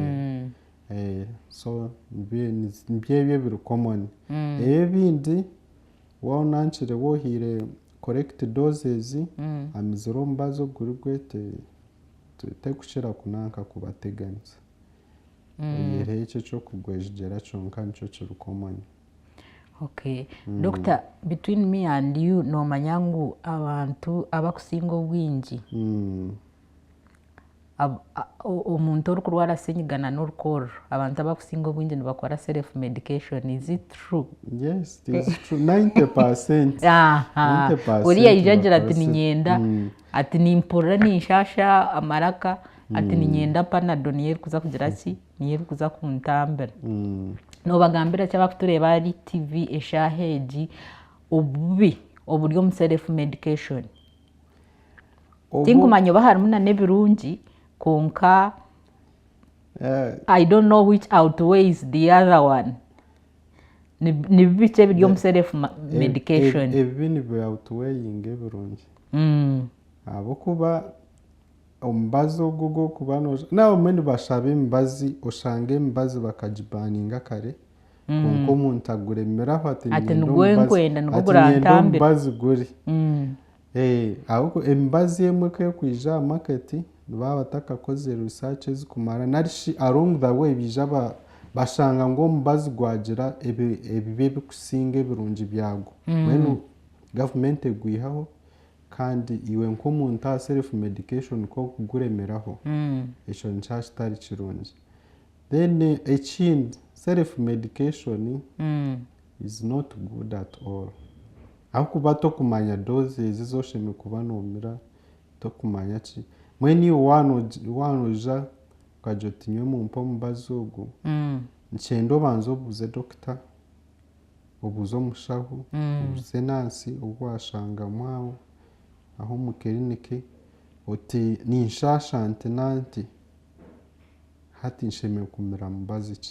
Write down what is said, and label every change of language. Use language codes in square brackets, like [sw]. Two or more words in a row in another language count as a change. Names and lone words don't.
[nyn] so nibyo ebyo biri common ebindi waanankire wohiire [en] correct doses [nyn] amizire omubazi oguri gwete tekukira kunanka kubateganiza oyihireho ekyo eky'okugwejegyera kyonka nikyo kiri common. [en] Okay. Doctor, between me and you [nyn] noomanya ngu abantu abakusinga obwingi omuntu orikurwara senyiga n'orukoorro abantu abakusinga obwingi nibakora [en] self medication. Is it true? Yes, it is true. 90%. [nyn] Oriya ijagira ati ninyenda ati nimpurira ninshasha amaraka ati ninyenda panado niyo erikuza kugira ki niyo erikuza kuntambira nobagambira ki abakutureeba ari TV eshaaha egi obubi oburi omu [en] self medication? [nyn] Tinkumanya oba harimu n'ebirungi konka [en] I don't know which outweighs the other one. [nyn] Ni bibi ki ebiri omu [en] self medication? [nyn] Ebi nibi outweighing ebirungi ahabw'okuba omubazi ogwo gw'okuba nawe omwe nibashaba emibazi oshanga emibazi bakagibaninga kare konka omuntu aguremeraho ati nigwenkwenda nigwo gurantambira omubazi guri ahubwo emibazi emwe k'ekwija aha maketi nibaba batakakoze research ezikumara narishi [en] along the way [nyn] bija bashanga ngu omubazi gwagira ebibi ebikusinga ebirungi byagwo mbwenu gavumenti egwihaho kandi iwe nk'omuntu aha [en] self medication [nyn] k'okuguremeraho ekyo nikyo kitari kirungi. [en] Then ekindi self medication is not good at all [nyn] ahakuba tokumanya [en] doses [nyn] ezoshemeye kuba noomira tokumanya ki mbwenu iwe waanoja ukagira oti nyowe mumpe omubazi ogwo nikyenda obanze obuuze dokita obuuze omushaho obuuze nansi obu washangamu aho mu kiriniki oti ninshasha nti nanti hati nshemeye kumira mubazi ki